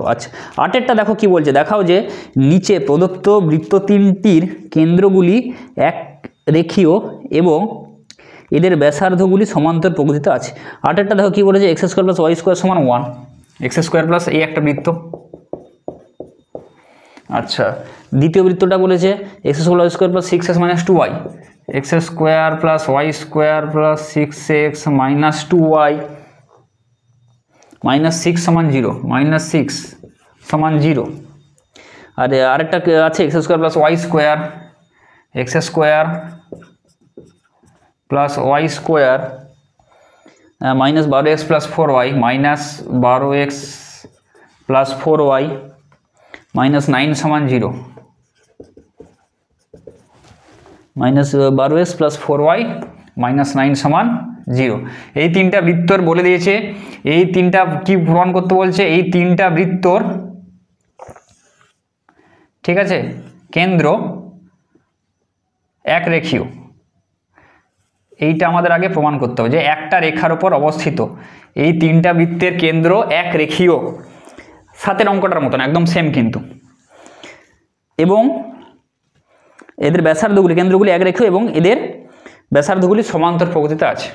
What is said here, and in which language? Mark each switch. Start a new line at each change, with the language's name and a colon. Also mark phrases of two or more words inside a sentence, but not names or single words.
Bangla: আচ্ছা 8-এরটা দেখো কি বলছে, দেখাও যে নিচে প্রদত্ত বৃত্ত 3টির কেন্দ্রগুলি এক রেখীয় এবং এদের ব্যাসার্ধগুলি সমান্তর প্রকৃতিতে আছে। 8-এরটা দেখো কি বলেছে, x² + y² = 1, x² + এই একটা বৃত্ত। আচ্ছা দ্বিতীয় বৃত্তটা বলেছে x² + y² + 6x - 2y, x² + y² + 6x - 2y, -6 = 0, -6 = 0। আর আরেকটা আছে x² + y² x² + y² -12x + 4y, -12x + 4y, -9 = 0, -12x + 4y, -9 = 0। এই 3টা বৃত্তর বলে দিয়েছে, এই 3টা কি প্রমাণ করতে বলছে, এই 3টা বৃত্তর, ঠিক আছে, কেন্দ্র এক রেখীয়। এইটা আমাদের আগে প্রমাণ করতে হবে যে একটা রেখার উপর অবস্থিত এই 3টা বৃত্তের কেন্দ্র এক রেখীয়, 7-এর অঙ্কটার মতন একদম সেম কিন্তু, এবং এদের ব্যাসার্ধগুলি, কেন্দ্রগুলি এক রেখীয় এবং এদের ব্যাসার্ধগুলি সমান্তর প্রকৃতিতে আছে।